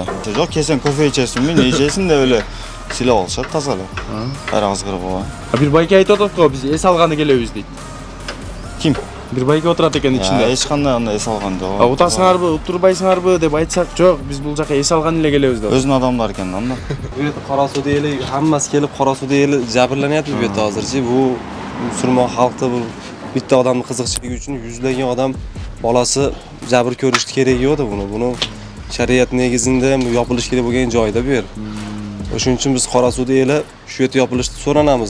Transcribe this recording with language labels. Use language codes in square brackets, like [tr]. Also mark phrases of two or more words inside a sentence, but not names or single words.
[ky] Жок, кесең кофе ичесиңби, не ичесиң деп эле силеп алышат таза эле. Баары азгырып ооба. Бир байке айтып атат го, биз эс алганы келебиз дейт. Ким? Бир байке отурат экен ичинде. Эч кандай андай эс алган жок. Утасыңарбы, уттурбайсыңарбы деп айтсак, жок, биз бул жака эс алган эле келебиз деп. Өзүнүн адамдары экен анда. [uz] Bu yerda qora suvda eli hammasi kelib qora suvda eli jabrlanyapti bu yerda hozirchi. Bu musulmon xalqda bu bitta odamning qiziqchiligi uchun yuzlagan odam bolasi jabr ko'rishi kerak yo'qdi buni. Buni shariat negizida ham yopilish kerak bo'lgan joyda bu yer. O'shuning uchun biz qora suvda eli shu yerda yopilishni so'ranamiz.